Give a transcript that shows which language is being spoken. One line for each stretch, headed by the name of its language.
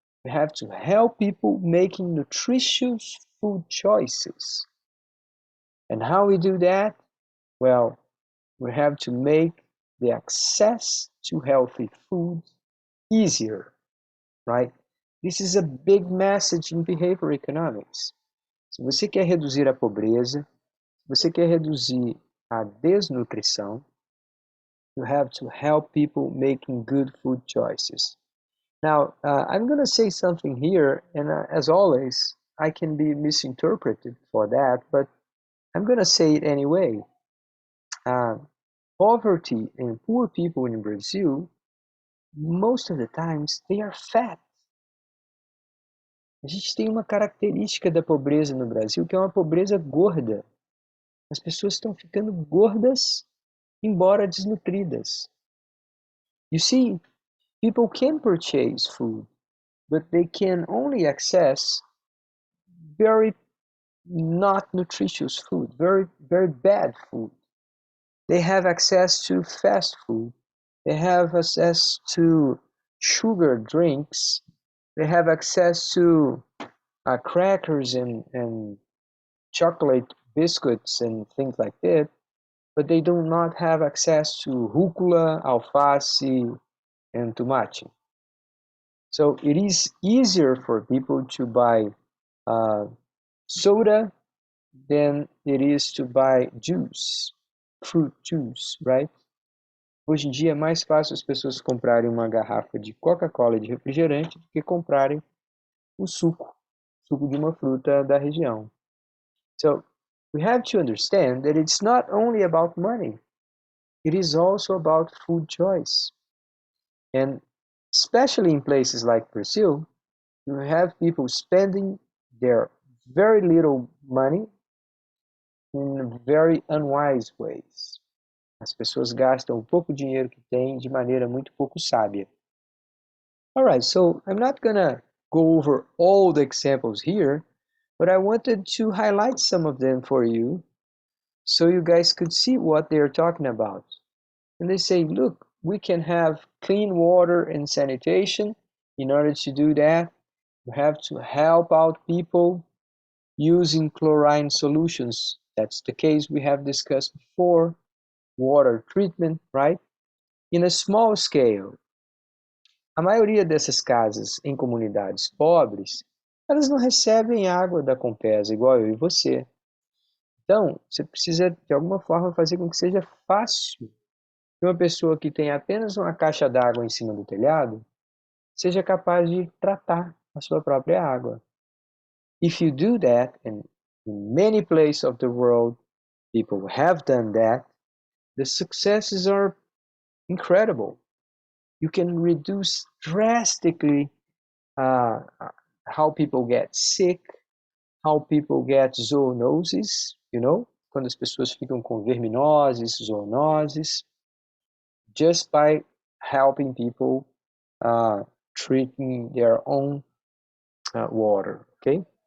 English: We have to help people making nutritious food choices. And how we do that? Well, we have to make the access to healthy food easier, right? This is a big message in behavior economics.
Portuguese: Se você quer reduzir a pobreza, se você quer reduzir a desnutrição,
English: you have to help people making good food choices. Now, I'm going to say something here, and as always, I can be misinterpreted for that, but I'm going to say it anyway. Poverty and poor people in Brazil, most of the times, they are fat.
Portuguese: A gente tem uma característica da pobreza no Brasil, que é uma pobreza gorda. As pessoas estão ficando gordas, embora desnutridas.
English: You see, people can purchase food, but they can only access very not nutritious food, very, very bad food. They have access to fast food. They have access to sugar drinks. They have access to crackers and chocolate biscuits and things like that, but they do not have access to
Portuguese: rúcula, alface,
English: and
Portuguese: tomate.
English: So it is easier for people to buy soda than it is to buy juice, fruit juice, right?
Portuguese: Hoje em dia é mais fácil as pessoas comprarem uma garrafa de Coca-Cola e de refrigerante do que comprarem o suco de uma fruta da região.
English: So we have to understand that it's not only about money, it is also about food choice. And especially in places like Brazil, you have people spending their very little money in very unwise ways.
Portuguese: As pessoas gastam o pouco dinheiro que têm de maneira muito pouco sábia.
English: Alright, so I'm not gonna go over all the examples here, but I wanted to highlight some of them for you so you guys could see what they're talking about. And they say, look, we can have clean water and sanitation In order to do that, you have to help out people using chlorine solutions. That's the case we have discussed before, water treatment, right? In a small scale.
Portuguese: A maioria dessas casas em comunidades pobres, elas não recebem água da Compesa, igual eu e você. Então, você precisa, de alguma forma, fazer com que seja fácil que uma pessoa que tem apenas uma caixa d'água em cima do telhado seja capaz de tratar a sua própria água.
English: If you do that, and in many places of the world people have done that, the successes are incredible. You can reduce drastically how people get sick, how people get zoonoses,
Portuguese: quando as pessoas ficam com verminoses, zoonoses,
English: just by helping people treating their own water, okay?